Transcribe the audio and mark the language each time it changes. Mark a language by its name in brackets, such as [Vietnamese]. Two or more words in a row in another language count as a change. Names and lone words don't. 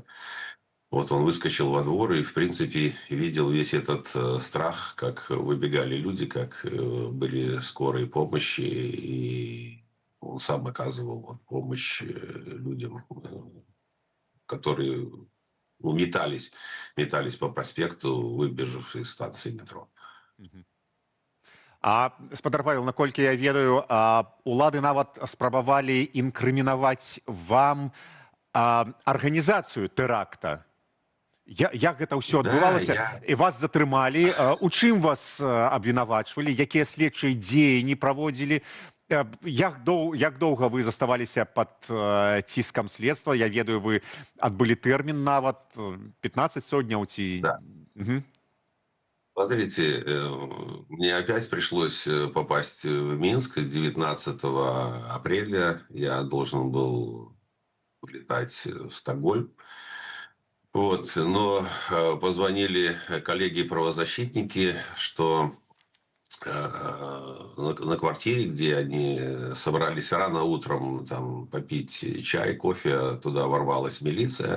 [Russian] Вот он выскочил во двор и, в принципе, видел весь этот страх, как выбегали люди, как были скорые помощи, и он сам оказывал помощь людям, которые метались по проспекту, выбежав из станции метро. [Belarusian] А, спадар Павел, наколькі я ведаю, улады нават спрабавалі інкрымінаваць вам арганізацыю тэракта. Як гэта ўсё адбывалася? І вас затрымалі. У чым вас абвінавачвалі? Якія следчыя дзеянні праводзілі? Як доўга вы заставаліся пад ціскам следства? Я ведаю, вы адбылі тэрмін нават 15 сотняў ці... [Russian] Да. Смотрите, мне опять пришлось попасть в Минск 19 апреля. Я должен был улетать в Стокгольм. Вот. Но позвонили коллеги-правозащитники, что на квартире, где они собрались рано утром там попить чай, кофе, туда ворвалась милиция.